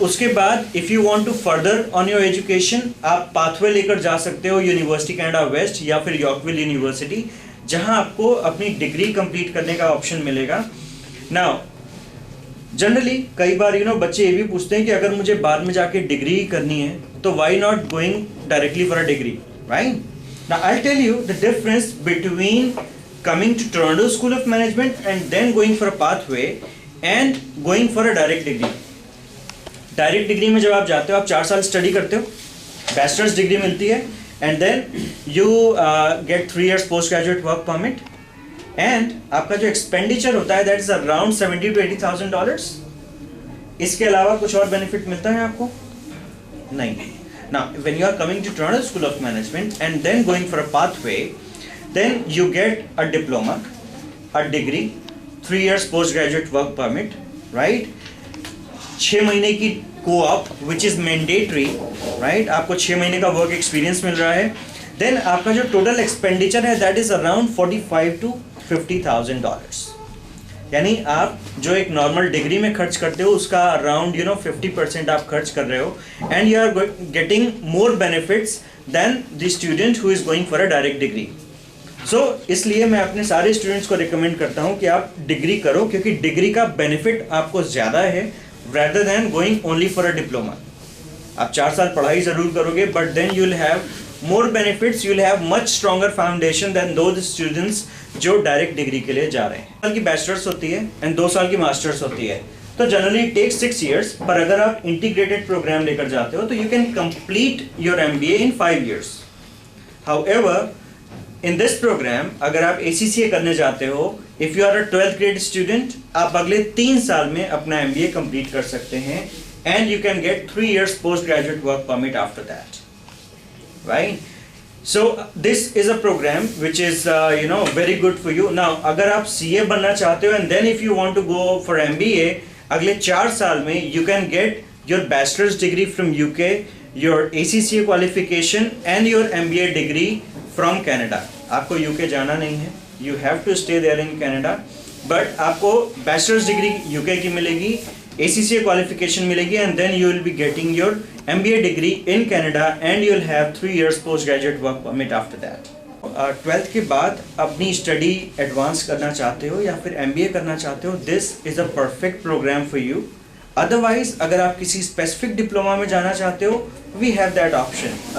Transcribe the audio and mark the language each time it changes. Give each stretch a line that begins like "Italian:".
Hindi: उसके बाद
English: if you want to further on your education,
Hindi: आप पाथवे लेकर जा सकते हो यूनिवर्सिटी कनाडा वेस्ट या फिर यॉर्कविल यूनिवर्सिटी, जहां आपको अपनी डिग्री कंप्लीट करने का ऑप्शन मिलेगा। नाउ जनरली कई बार बच्चे ये भी पूछते हैं कि अगर मुझे बाद में जाके डिग्री करनी है
English: तो why not going directly for a degree, right? Now I'll tell you the difference between coming to Toronto School of Management and then going for a pathway and going for a direct degree.
Hindi: Direct degree में जब आप जाते हो आप 4 साल study करते हो, bachelors degree मिलती है,
English: and then you get 3 years post graduate work permit, and
Hindi: आपका जो एक्सपेंडिचर होता है
English: that is around $70,000 to $80,000.
Hindi: इसके अलावा कुछ और बेनिफिट मिलता है आपको? नहीं.
English: Now when you are coming to Toronto School of Management and then going for a pathway, then you get a diploma, a degree, 3 years post graduate work permit, right?
Hindi: 6 महीने की
English: co-op which is mandatory, right?
Hindi: आपको 6 महीने का work experience मिल रहा है. Then आपका जो total expenditure है
English: that is around $45,000 to $50,000.
Hindi: यानी आप जो एक नॉर्मल डिग्री में खर्च करते हो उसका अराउंड 50% आप खर्च कर रहे हो,
English: And you are getting more benefits than the student who is going for a direct degree.
Hindi: सो इसलिए मैं अपने सारे स्टूडेंट्स को रिकमेंड करता हूं कि आप डिग्री करो, क्योंकि डिग्री का बेनिफिट आपको ज़्यादा है
English: rather than going only for a diploma.
Hindi: आप 4 साल पढ़ाई ज़रूर करोगे,
English: but then you will have more benefits, you will have much stronger foundation than those students
Hindi: जो डायरेक्ट डिग्री के लिए जा रहे हैं. 2 साल की बैचलर्स होती है एंड 2 साल की मास्टर्स होती है, तो
English: generally take 6 years,
Hindi: पर अगर आप इंटीग्रेटेड प्रोग्राम लेकर जाते हो तो
English: You can complete your MBA in 5 years. However, in this program
Hindi: अगर आप ACCA करने जाते हो,
English: if you are a 12th grade student,
Hindi: आप अगले 3 साल में अपना MBA कंप्लीट कर सकते हैं,
English: and you can get 3 years post graduate work permit after that, right? So this is a program which is very good for you. Now
Hindi: अगर आप CA बनना चाहते हो
English: and then if you want to go for MBA,
Hindi: अगले 4 साल में
English: you can get your bachelor's degree from UK, your ACCA qualification and your MBA degree from Canada.
Hindi: आपको UK जाना नहीं है,
English: you have to stay there in Canada, but
Hindi: आपको bachelor's degree UK की मिलेगी, ACCA qualification मिलेगी,
English: and then you will be getting your MBA degree in Canada and you will have 3 years postgraduate work permit after that.
Hindi: 12th के बाद अपनी study advance करना चाहते हो या फिर MBA करना चाहते हो,
English: this is a perfect program for you.
Hindi: Otherwise, अगर आप किसी स्पेसिफिक डिप्लोमा में जाना चाहते हो,
English: we have that option.